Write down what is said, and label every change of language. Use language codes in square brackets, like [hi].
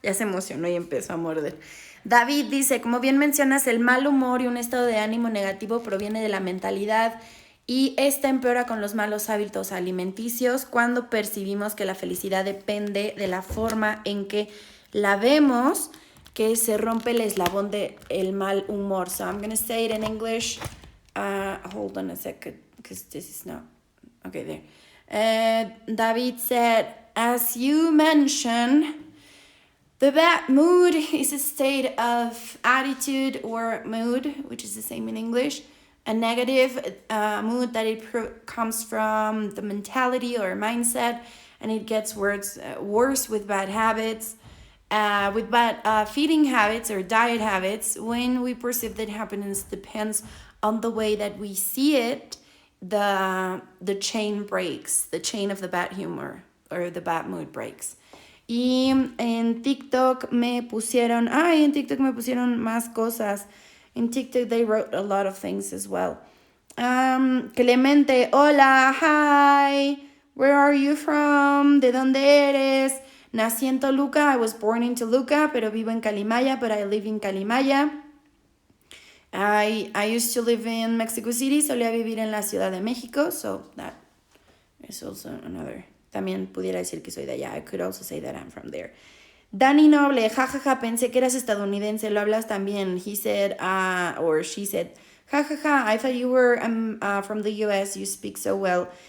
[es] Ya se emocionó y empezó a morder. David dice, como bien mencionas, el mal humor y un estado de ánimo negativo proviene de la mentalidad y esta empeora con los malos hábitos alimenticios cuando percibimos que la felicidad depende de la forma en que la vemos, que se rompe el eslabón del mal humor. [en] So I'm going to say it in English. Hold on a second, because this is not... Okay, there. David said, as you mentioned, the bad mood is a state of attitude or mood, which is the same in English. A negative mood that it comes from the mentality or mindset, and it gets worse with bad habits. With bad feeding habits or diet habits, when we perceive that happiness depends on the way that we see it, the chain breaks, the chain of the bad humor or the bad mood breaks. [es] Y en TikTok me pusieron más cosas. [en] In TikTok they wrote a lot of things as well. Clemente, hola, hi, where are you from? [es] ¿De dónde eres? Nací en Toluca. [en] I was born in Toluca, [es] pero vivo en Calimaya, [en] but I live in Calimaya. I used to live in Mexico City, [es] solía vivir en la Ciudad de México, [en] so that is also another. [es] También pudiera decir que soy de allá. [en] I could also say that I'm from there. [es] Dani Noble, jajaja, pensé que eras estadounidense, lo hablas también. [en] He said, or she said, jajaja, I thought you were from the US, you speak so well.